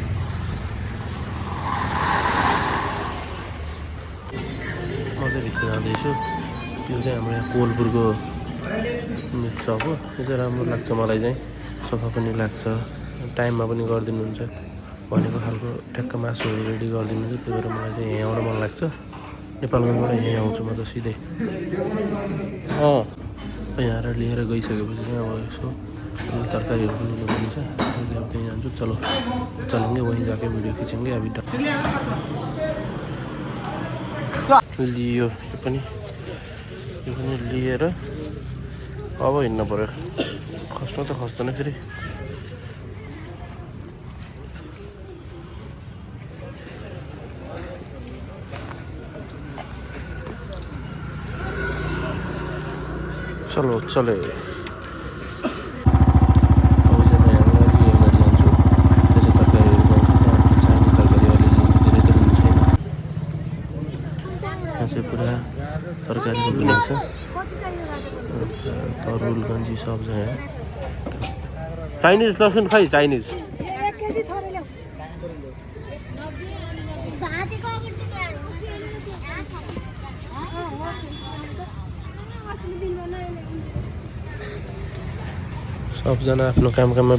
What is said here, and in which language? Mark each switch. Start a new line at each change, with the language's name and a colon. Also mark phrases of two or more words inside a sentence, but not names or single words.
Nepali: म चाहिँ भित्र जाँदैछु त्यो चाहिँ हाम्रो यहाँ कोलपुरको
English: meat shop
Nepali: हो त्यो चाहिँ राम्रो लाग्छ मलाई चाहिँ सफा पनि लाग्छ टाइममा पनि गरिदिनुहुन्छ भनेको खालको ट्याक्क मासुहरू रेडी गरिदिनुहुन्छ त्यही भएर मलाई चाहिँ यहाँ आउन मन लाग्छ नेपालगञ्जबाट यहीँ आउँछु म त सिधै यहाँ लिएर गइसकेपछि चाहिँ अब यसो तरकारीहरू पनि लिनुपर्ने छ अहिले अब त्यहीँ जान्छु
Hindi: चलो चलेंगे वहीँ जाके भिडियो खिचेंगे अभी
Nepali: लियो यो पनि लिएर अब हिँड्न पऱ्यो खस्नु त खस्दैन फेरि
Hindi: चलो चले
Nepali: पूरा तरकारी बिक्री छ तरुल गंजी सब छ यहाँ चाइनीज लसुन खै चाइनीज सबजना आफ्नो काममा